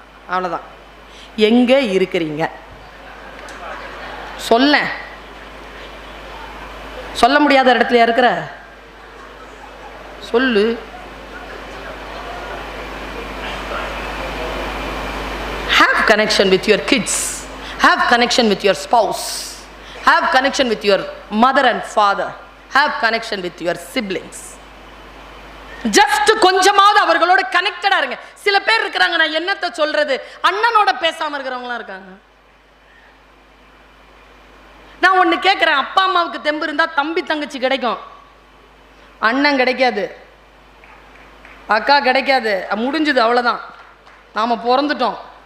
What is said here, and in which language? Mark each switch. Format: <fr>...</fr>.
<ta>அவ்வளோதான். எங்கே இருக்கிறீங்க சொல்ல முடியாத இடத்துல இருக்கிற சொல்லு.</ta> <en>Have connection with your kids. Have connection with your spouse. Have connection with your mother and father. Have connection with your siblings.</en> <ta>Just கொஞ்சமாவது அவர்களோட கனெக்டடா இருங்க. சில பேர் இருக்கிறாங்க, நான் என்னத்தை சொல்றது, அண்ணனோட பேசாம இருக்கிறவங்களாம் இருக்காங்க. நான் ஒன்று கேட்குறேன், அப்பா அம்மாவுக்கு தெம்பு இருந்தால் தம்பி தங்கச்சி கிடைக்கும், அண்ணன் கிடைக்காது, அக்கா கிடைக்காது, முடிஞ்சுது, அவ்வளோதான். நாம் பிறந்துட்டோம்.</ta>